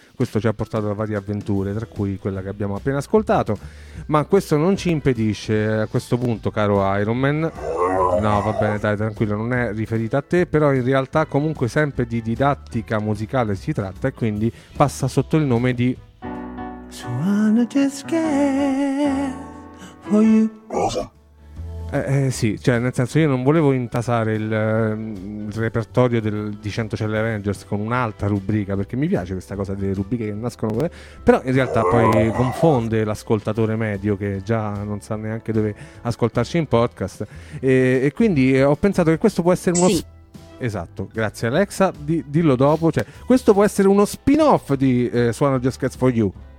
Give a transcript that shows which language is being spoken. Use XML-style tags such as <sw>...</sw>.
<it>Questo ci ha portato a varie avventure, tra cui quella che abbiamo appena ascoltato, ma questo non ci impedisce a questo punto, caro Iron Man, no va bene, dai, tranquillo, non è riferita a te, però in realtà comunque sempre di didattica musicale si tratta, e quindi passa sotto il nome di</it> <en>So I'm just scared for you.</en> <it>Rosa. Sì, cioè nel senso, io non volevo intasare il repertorio di Centocelle Avengers con un'altra rubrica, perché mi piace questa cosa delle rubriche che nascono, però in realtà poi confonde l'ascoltatore medio che già non sa neanche dove ascoltarci in podcast, e quindi ho pensato che questo può essere uno esatto, grazie Alexa, dillo dopo, cioè questo può essere uno spin-off di So I'm Just Scared for You.</it>